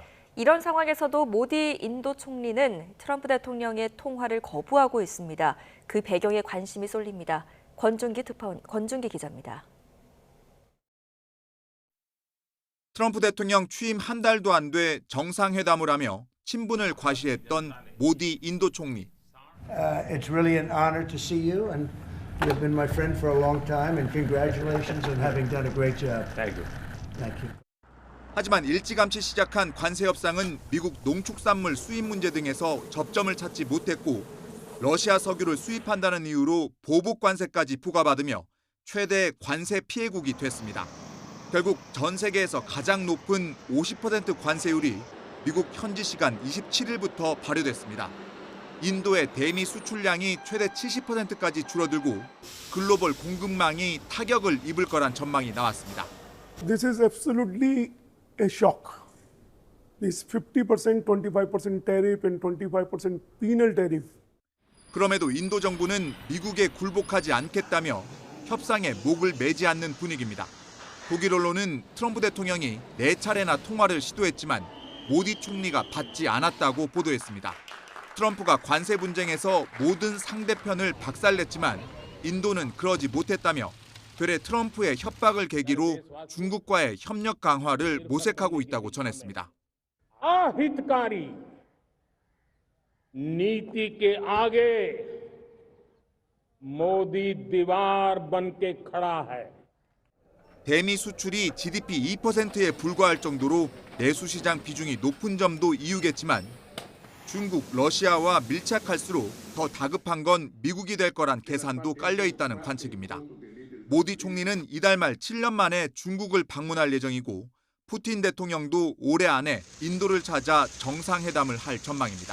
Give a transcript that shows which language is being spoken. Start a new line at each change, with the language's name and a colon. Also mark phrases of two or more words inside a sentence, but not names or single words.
Korean: 이런 상황에서도 모디 인도 총리는 트럼프 대통령의 통화를 거부하고 있습니다. 그 배경에 관심이 쏠립니다. 권준기 기자입니다. 트럼프 대통령 취임 한 달도 안 돼 정상회담을 하며 친분을 과시했던 모디 인도 총리.
English: It's really an honor to see you, and you've been my friend for a long time, and congratulations on having done a great job. Thank you. Thank you.
Korean: 하지만 일찌감치 시작한 관세 협상은 미국 농축산물 수입 문제 등에서 접점을 찾지 못했고 러시아 석유를 수입한다는 이유로 보복 관세까지 부과받으며 최대 관세 피해국이 됐습니다. 결국 전 세계에서 가장 높은 50% 관세율이 미국 현지 시간 27일부터 발효됐습니다. 인도의 대미 수출량이 최대 70%까지 줄어들고 글로벌 공급망이 타격을 입을 거란 전망이 나왔습니다.
English: This is absolutely a shock. This 50%, 25% tariff and 25% penal tariff.
Korean: 그럼에도 인도 정부는 미국에 굴복하지 않겠다며 협상에 목을 매지 않는 분위기입니다. 독일 언론은 트럼프 대통령이 4차례나 통화를 시도했지만 모디 총리가 받지 않았다고 보도했습니다. 트럼프가 관세 분쟁에서 모든 상대편을 박살냈지만 인도는 그러지 못했다며 되레 트럼프의 협박을 계기로 중국과의 협력 강화를 모색하고 있다고 전했습니다.
Hindi: नीति के आगे मोदी दीवार बन के खड़ा है.
Korean: 대미 수출이 GDP 2%에 불과할 정도로 내수 시장 비중이 높은 점도 이유겠지만 중국, 러시아와 밀착할수록 더 다급한 건 미국이 될 거란 계산도 깔려 있다는 관측입니다. 모디 총리는 이달 말 7년 만에 중국을 방문할 예정이고 푸틴 대통령도 올해 안에 인도를 찾아 정상회담을 할 전망입니다.